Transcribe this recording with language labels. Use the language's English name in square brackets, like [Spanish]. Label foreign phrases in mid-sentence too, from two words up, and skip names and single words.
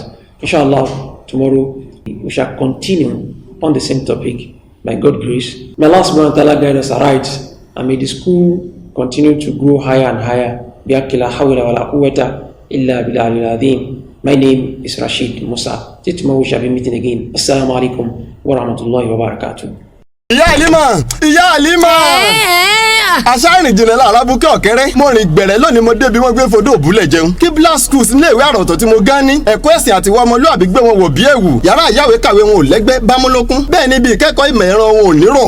[English] Inshallah, tomorrow we shall continue on the same topic by God's grace. May Allah [Arabic] سبحانه وتعالى [English] guide us aright, and may the school continue to grow higher and higher. My name is Rasheed Musa. Till tomorrow we shall be meeting again. [Arabic] السلام عليكم ورحمة الله وبركاته. [Yoruba] Ìyá Àlímà aṣáìrìn jìnnà lára búkẹ́ ọ̀kẹ́rẹ́ mo rìn gbẹ̀rẹ̀ lónìí mo débi wọ́n gbé fodó òbúlẹ̀ jẹun. Qiblah schools ní ìwé àròtọ̀ tí mo gán ní ẹ̀kọ́ ẹ̀sìn àti ìwà ọmọlúwàbí gbé wọn wò bí ẹ̀wù. Yàrá ìyáwé kàwé wọn ò lẹ́gbẹ́ bámúlókún. Bẹ́ẹ̀ ni bí ìkẹ́kọ̀ọ́ ìmọ̀ ẹ̀rọ wọn ò nírọ̀.